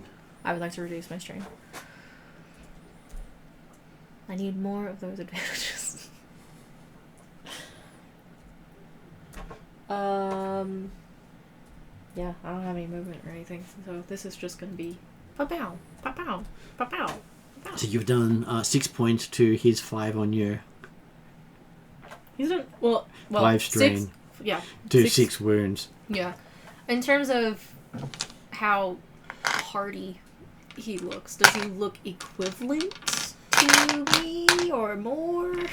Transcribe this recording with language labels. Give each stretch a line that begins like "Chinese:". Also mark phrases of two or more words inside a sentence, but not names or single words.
English: I would like to reduce my strain. I need more of those advantages. Yeah, I don't have any movement or anything, so this is just gonna be pa-pow, pa-pow, pa-pow, pa-pow. So you've done 6 points to his 5 on you. He's done well 5 strain. 6, yeah. To 6 wounds. Yeah. In terms of how hardy he looks, does he look equivalent to me or more?